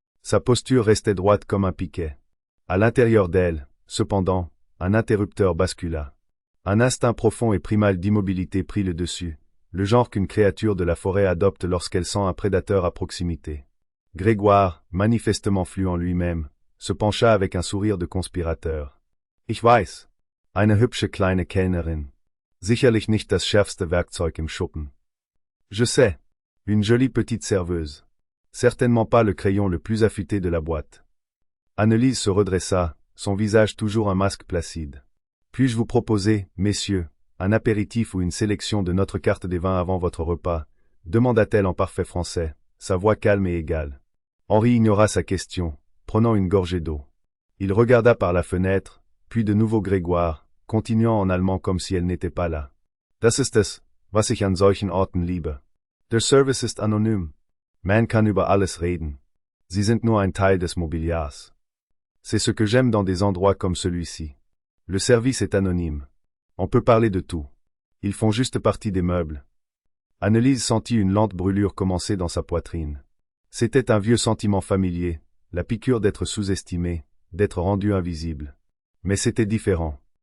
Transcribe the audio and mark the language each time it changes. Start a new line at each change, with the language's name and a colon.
French: Sa posture restait droite comme un piquet. À l'intérieur d'elle, cependant, un interrupteur bascula. Un instinct profond et primal d'immobilité prit le dessus, le genre qu'une créature de la forêt adopte lorsqu'elle sent un prédateur à proximité. Grégoire, manifestement fluent en lui-même, se pencha avec un sourire de conspirateur.
German: Ich weiß. Eine hübsche kleine Kellnerin. Sicherlich nicht das schärfste Werkzeug im Schuppen.
French: Je sais. Une jolie petite serveuse. Certainement pas le crayon le plus affûté de la boîte. Annelise se redressa, son visage toujours un masque placide. Puis-je vous proposer, messieurs, un apéritif ou une sélection de notre carte des vins avant votre repas, demanda-t-elle en parfait français, sa voix calme et égale. Henri ignora sa question, prenant une gorgée d'eau. Il regarda par la fenêtre, puis de nouveau Grégoire, continuant en allemand comme si elle n'était pas là.
German: Das ist es, was ich an solchen Orten liebe. Der Service ist anonym. Man kann über alles reden. Sie sind nur ein Teil des Mobiliars.
French: C'est ce que j'aime dans des endroits comme celui-ci. Le service est anonyme. On peut parler de tout. Ils font juste partie des meubles. Annelise sentit une lente brûlure commencer dans sa poitrine. C'était un vieux sentiment familier, la piqûre d'être sous-estimé, d'être rendu invisible. Mais c'était différent.